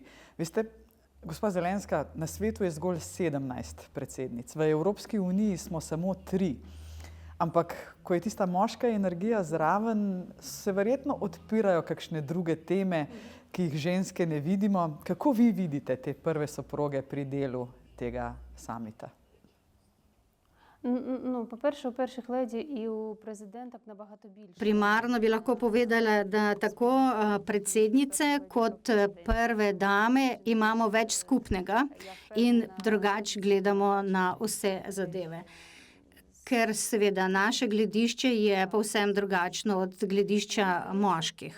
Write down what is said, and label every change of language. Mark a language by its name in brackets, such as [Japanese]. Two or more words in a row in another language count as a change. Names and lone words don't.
[Slovenian] Veste, gospa Zelenska, na svetu je zgolj 17 predsednic, v Evropski uniji smo samo 3. Ampak, ko je tista moška energija zraven, se verjetno odpirajo kakšne druge teme, ki jih ženske ne vidimo. Kako vi vidite te prve soproge pri delu tega samita? [Ukrainian] По-перше, у перших леді і у президенток набагато більше. [Slovenian] Primarno bi lahko povedala, da tako predsednice kot prve dame imamo več skupnega in drugače gledamo na vse zadeve. Ker seveda naše gledišče je povsem drugačno od gledišča moških.